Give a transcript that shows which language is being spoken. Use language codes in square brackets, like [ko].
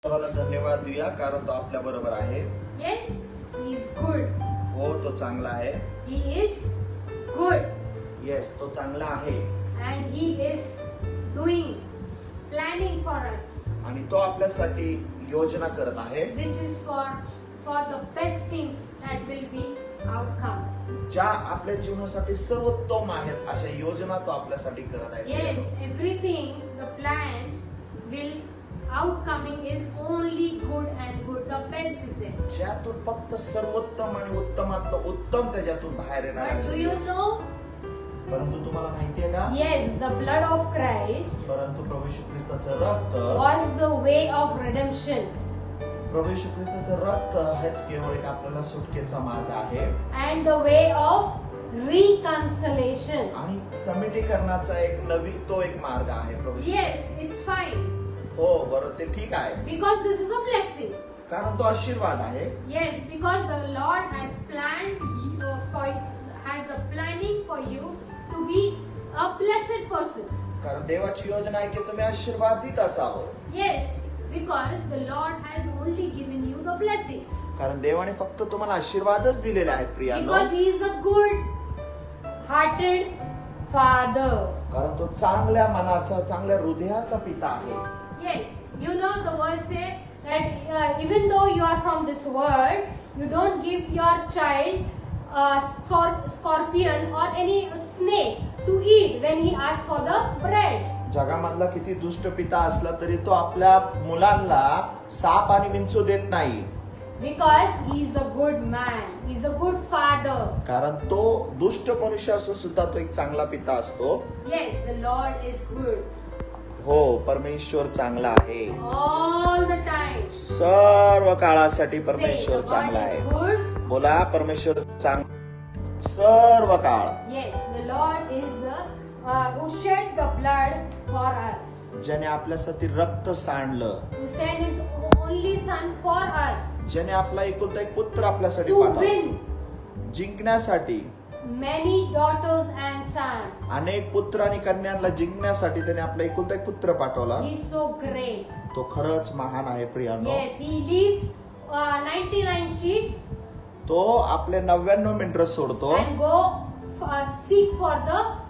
[mr] सर्वांना धन्यवाद देऊया कारण तो आपल्या बरोबर आहे. [en] Yes, he is good. [mr] हो, तो चांगला आहे. [en] He is good. [mr] Yes, तो चांगला आहे. [en] And he is doing, planning for us. [mr] आणि तो आपल्यासाठी योजना करत आहे. [en] Which is for the best thing that will be outcome. [mr] ज्या आपल्या जीवनासाठी सर्वोत्तम आहेत अशा योजना तो आपल्यासाठी करत आहे. [en] Yes, everything, the plans will outcoming is only good and good. The best is there. [mr] ज्यातून फक्त सर्वोत्तम आणि उत्तमातलं उत्तम त्याच्यातून बाहेर येणार [en] But do [mr] आहे. [en] you know? [mr] परंतु तुम्हाला माहितीये का? [en] Yes, the blood of Christ [mr] परंतु प्रभू येशू ख्रिस्ताचं रक्त [en] was the way of redemption. [mr] प्रभू येशू ख्रिस्ताचं रक्त हेच केवळ एक आपल्याला सुटकेचा मार्ग आहे. [en] And the way of reconciliation. [mr] आणि समिटीकरणाचा तो एक मार्ग आहे प्रभू येशू. [en] Yes, it's fine. [mr] हो, बरोबर, ते ठीक आहे. [en] Because this is a blessing. [mr] कारण तो आशीर्वाद आहे. [en] Yes, because the Lord has planned has the planning for you to be a blessed person. [mr] कारण देवाची योजना आहे की तुम्ही आशीर्वादित असावं. [en] Yes, because the Lord has only given you the blessings. [mr] कारण देवाने फक्त तुम्हाला आशीर्वादच दिलेले आहेत प्रियांनो. [en] Because he is a good-hearted Father. [mr] कारण तो चांगल्या मनाचा, चांगल्या हृदयाचा पिता आहे. [en] Yes, you know the word say that even though you are from this world, you don't give your child a scorpion or any snake to eat when he asks for the bread. [mr] जगामधला किती दुष्ट पिता असला तरी तो आपल्या मुलांना साप आणि विंचू देत नाही. [en] Because he is a good man, he is a good father. [mr] कारण तो दुष्ट मनुष्य असून सुद्धा तो एक चांगला पिता असतो. [en] Yes, the Lord is good. [mr] हो, परमेश्वर चांगला आहे. [en] All the time. [mr] सर्व काळासाठी [en] Say, [mr] परमेश्वर [en] the [mr] चांगला [en] Lord [mr] आहे. [en] is good. [mr] बोला, परमेश्वर सर्व काळ. [en] Yes, the Lord is the who shed the blood for us. [mr] ज्याने आपल्यासाठी रक्त सांडलं. [en] Who sent his only son for us. [mr] ज्याने आपला एकुलता एक पुत्र आपल्यासाठी [en] To [mr] पाठवला. [en] win [mr] जिंकण्यासाठी. [en] many daughters and sons. [mr] अनेक पुत्र आणि कन्यांना जिंकण्यासाठी त्याने आपला एकुलता एक पुत्र पाठवला. [en] He is so great. [mr] तो खरंच महान आहे प्रियांनो. [en] Yes, he leaves 99 sheep [mr] तो आपले 99 मेंढरं सोडतो. [en] and go seek for the